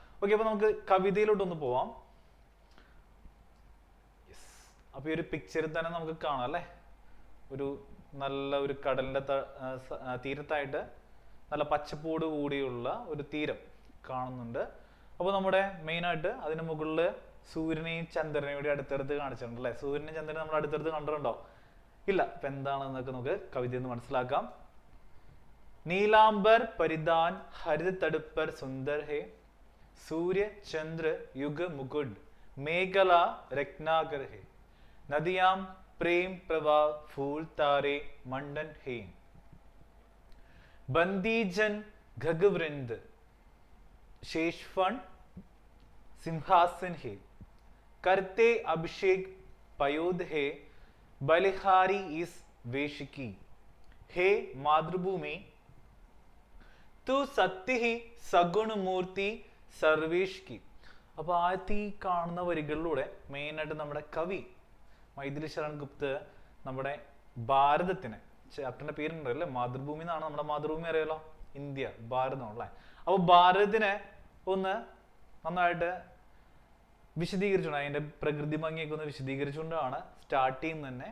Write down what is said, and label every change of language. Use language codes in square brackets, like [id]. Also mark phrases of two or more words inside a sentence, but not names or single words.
[ml] ഓക്കെ, അപ്പൊ നമുക്ക് കവിതയിലോട്ടൊന്ന് പോവാം. അപ്പൊ ഈ ഒരു പിക്ചറിൽ തന്നെ നമുക്ക് കാണാം അല്ലെ, ഒരു നല്ല ഒരു കടലിന്റെ തീരത്തായിട്ട് നല്ല പച്ചപ്പോട് കൂടിയുള്ള ഒരു തീരം കാണുന്നുണ്ട്. അപ്പൊ നമ്മുടെ മെയിൻ ആയിട്ട് അതിന് മുകളില് സൂര്യനെയും ചന്ദ്രനെയും കൂടി അടുത്തടുത്ത് കാണിച്ചിട്ടുണ്ട് അല്ലെ. സൂര്യനെയും ചന്ദ്രനെ നമ്മൾ അടുത്തടുത്ത് കണ്ടിട്ടുണ്ടോ? ഇല്ല. അപ്പൊ എന്താണെന്നൊക്കെ നമുക്ക് കവിതയിൽ നിന്ന് മനസ്സിലാക്കാം. [hi] नीलांबर परिधान हरित तट पर सुंदर है, सूर्य चंद्र युग मुकुट मेघला रत्नाकर है, नदियां प्रेम प्रवाह फूल तारे मंडन है, बंदीजन घगवृंद शेषफण सिंहासन है, करते अभिषेक पयोध है, बलिहारी इस वेश की, हे मातृभूमि तू सत्य ही सगुण मूर्ति सर्वेश की. [ml] അപ്പൊ ആദ്യത്തെ ഈ കാണുന്ന വരികളിലൂടെ മെയിൻ ആയിട്ട് നമ്മുടെ കവി മൈഥിലി ശരൺ ഗുപ്ത നമ്മുടെ ഭാരതത്തിന്, ചാപ്റ്ററിന്റെ പേരുണ്ടല്ലോ അല്ലെ, മാതൃഭൂമി എന്നാണ്. നമ്മുടെ മാതൃഭൂമി അറിയാലോ, ഇന്ത്യ, ഭാരതം അല്ലേ. അപ്പൊ ഭാരതത്തിനെ ഒന്ന് നന്നായിട്ട് വിശദീകരിച്ചുകൊണ്ട് അതിന്റെ പ്രകൃതി ഭംഗിയൊക്കെ ഒന്ന് വിശദീകരിച്ചുകൊണ്ടാണ് സ്റ്റാർട്ട് ചെയ്യുന്നത് തന്നെ.